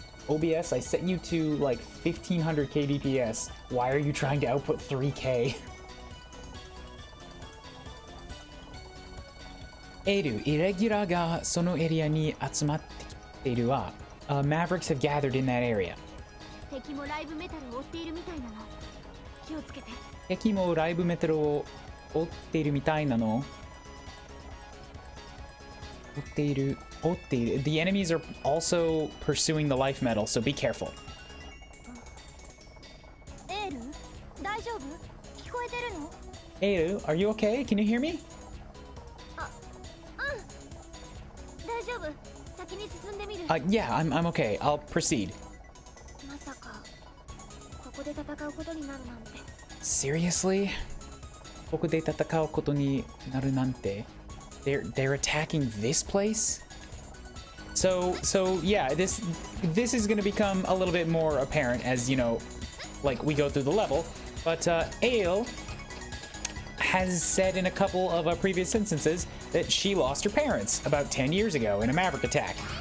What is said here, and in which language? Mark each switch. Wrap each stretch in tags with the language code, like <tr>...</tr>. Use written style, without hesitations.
<en>OBS, I set you to like 1500 kbps. Why are you trying to output 3k?</en> <ja>Eru, irregular ga sono area ni atsumatte kiteru wa.</ja> <en>Mavericks have gathered in that area.</en> <ja>敵もライブメタルを追っているみたいなの。気をつけて。敵もライブメタルを追っているみたいなの。追っている。</ja> <en>The enemies are also pursuing the life metal, so be careful.</en> <ja>エール、大丈夫？聞こえてるの？</ja> <en>エール、are you okay? Can you hear me?</en> <ja>あ、うん。大丈夫。先に進んでみる。</ja> <en>Yeah, I'm okay. I'll proceed.</en> <ja>まさかここで戦うことになるなんて。</ja> <en>Seriously?</en> <ja>ここで戦うことになるなんて?</ja> <en>They're attacking this place? So yeah, this is going to become a little bit more apparent as, you know, like we go through the level. But Ale has said in a couple of previous instances that she lost her parents about 10 years ago in a Maverick attack.</en>